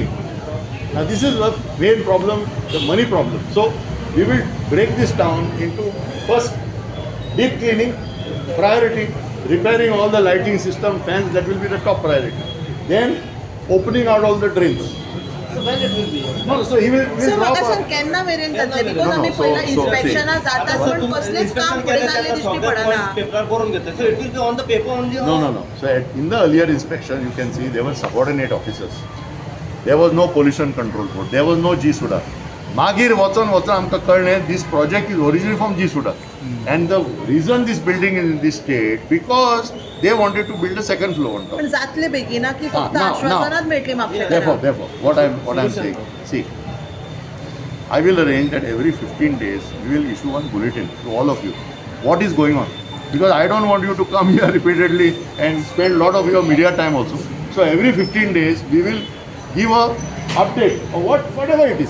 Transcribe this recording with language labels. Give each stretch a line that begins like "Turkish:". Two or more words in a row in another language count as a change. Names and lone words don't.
English: Now this is the main problem, the money problem. So we will break this down into first deep cleaning, priority, repairing all the lighting system, fans, that will be the top priority. Then opening out all the drains. So when it will be? No, so he will
Konkani: सर
English: drop
Konkani: म्हाका
English: out.
Konkani: सांग केन्ना मेरेन जातले बिकॉज आमी पयला इन्स्पेक्शनां जातात पण कसलेच काम फुडें जाल्लें दिश्टी पडना. पेपर करून घेतले.
English: So it will be on the paper only. No. So in the earlier inspection, you can see there were subordinate officers. There was no pollution control board. There was no G Suda.
Konkani: मागीर वचोन आमकां कळ्ळें
English: this project is originally from G Suda and the reason this building in this state because they wanted to build a second floor on top.
Konkani: पण जातले बेगिना की फक्त
English: now.
Konkani: आश्वासनात मेळटली म्हापशेकारांक?
English: Therefore, what I'm saying, see, I will arrange that every 15 days we will issue one bulletin to all of you. What is going on? Because I don't want you to come here repeatedly and spend a lot of your media time also. So every 15 days we will give a update of whatever it is.